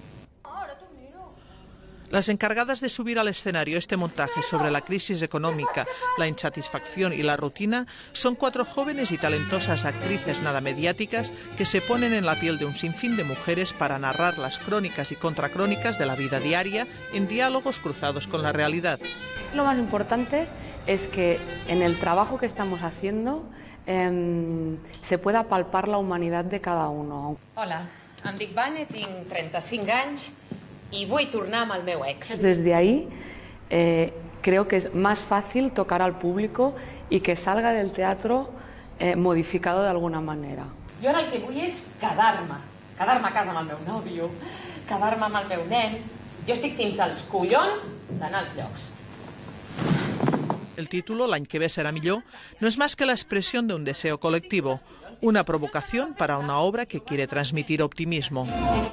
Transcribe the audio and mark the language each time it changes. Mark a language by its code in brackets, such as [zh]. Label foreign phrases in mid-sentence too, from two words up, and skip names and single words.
[es] Las encargadas de subir al escenario este montaje sobre la crisis económica, la insatisfacción y la rutina son 4 jóvenes y talentosas actrices nada mediáticas que se ponen en la piel de un sinfín de mujeres para narrar las crónicas y contracrónicas de la vida diaria en diálogos cruzados con la realidad. Lo más importante es que en el trabajo que estamos haciendo se pueda palpar la humanidad de cada uno. [ca] Hola, em dic Vane, tinc 35 anys y vull tornar amb el meu ex. [es] Desde ahí creo que es más fácil tocar al público y que salga del teatro modificado de alguna manera. [ca] Jo ara el que vull és quedar-me a casa amb el meu nòvio, quedar-me amb el meu nen. Jo estic fins als collons d'anar als llocs. [es] El título, L'any que ve será millor, no es más que la expresión de un deseo colectivo, una provocación para una obra que quiere transmitir optimismo.